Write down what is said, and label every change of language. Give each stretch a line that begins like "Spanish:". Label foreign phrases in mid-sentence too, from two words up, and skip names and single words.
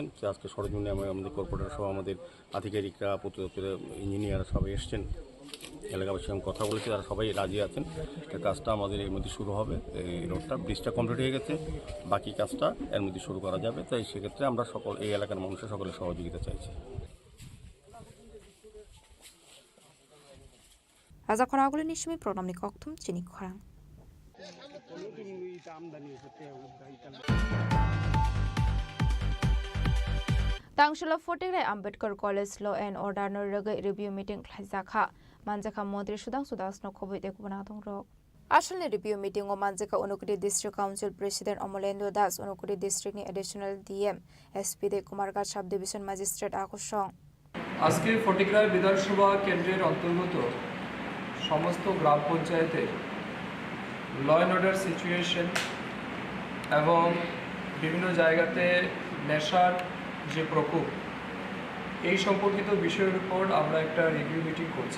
Bangla: যে আজকে সরজমিনে আমাদের কর্পোরেটর সহ আমাদের আধিকারিকরা পূর্ত দপ্তরের ইঞ্জিনিয়ার সবাই এসছেন, এলাকাবাসীর সঙ্গে কথা বলেছে, তারা সবাই রাজি আছেন। কাজটা আমাদের এর মধ্যে শুরু হবে। এই রোডটা ব্রিজটা কমপ্লিট হয়ে গেছে, বাকি কাজটা এর মধ্যে শুরু করা যাবে। তাই সেক্ষেত্রে আমরা সকল এই এলাকার মানুষের সকলের সহযোগিতা চাইছি।
Kok Borok: Raja Khorang ni shime program ni koktum Chini Khorang. Tangshila Fotigrai Ambedkar College
English: Law and Order
Kok Borok: no
English: review meeting
Kok Borok: khlaijaka manjaka Mantri Sudang Sudasno khoboi te kubana dong rok. Ashalni
English: review meeting
Kok Borok: o manjaka Unukuri District Council President Omolendra Das, Unukuri District ni
English: Additional DM SP
Kok Borok: de Kumargat
English: Sub Division Magistrate
Kok Borok: Akushong.
Bangla: আজকে ফটিকরাই বিধানসভা কেন্দ্রের অন্তর্গত সমস্ত গ্রাম পঞ্চায়েতে
English: law and order situation
Bangla: এবং বিভিন্ন জায়গাতে নেশার যে প্রকোপ এই সম্পর্কিত বিষয়ের উপর আমরা একটা
English: review meeting
Bangla: করছি।